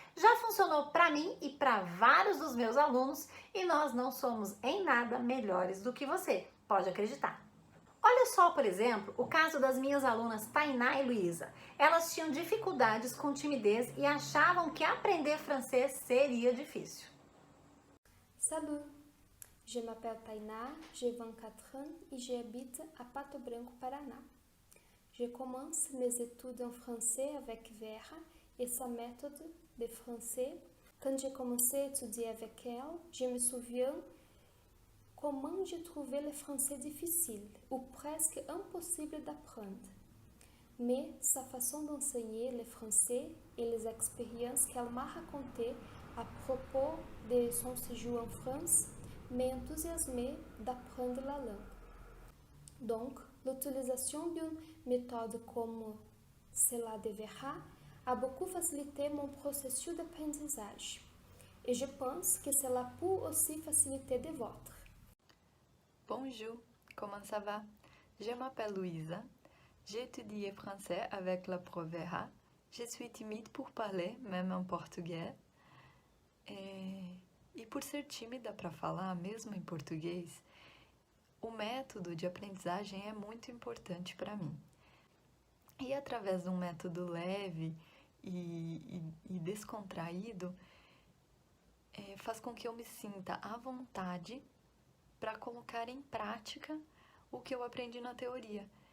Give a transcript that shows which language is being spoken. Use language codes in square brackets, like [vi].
[pt] Já funcionou para mim e para vários dos meus alunos e nós não somos em nada melhores do que você, pode acreditar. Olha só, por exemplo, o caso das minhas alunas Tainá e Luísa. Elas tinham dificuldades com timidez e achavam que aprender francês seria difícil. [fr] Salut, je m'appelle Tainá, j'ai 24 ans et j'habite à Pato Branco, Paraná. Je commence mes études en français avec Vera et sa méthode de français. Quand j'ai commencé à étudier avec elle, je me souviens comment j'ai trouvé le français difficile ou presque impossible d'apprendre. Mais sa façon d'enseigner le français et les expériences qu'elle m'a racontées à propos de son séjour en France m'enthousiasmaient d'apprendre la langue. Donc, l'utilisation d'une méthode comme cela de Vera a beaucoup facilité mon processus d'apprentissage. Et je pense que cela peut aussi faciliter le vôtre. Bonjour, comment ça va? Je m'appelle Louisa. J'ai étudié français avec la prof Vera. Je suis timide pour parler, même en portugais. Et [pt] E por ser tímida para falar, mesmo em português, o método de aprendizagem é muito importante para mim. E através de um método leve e descontraído, faz com que eu me sinta à vontade para colocar em prática o que eu aprendi na teoria.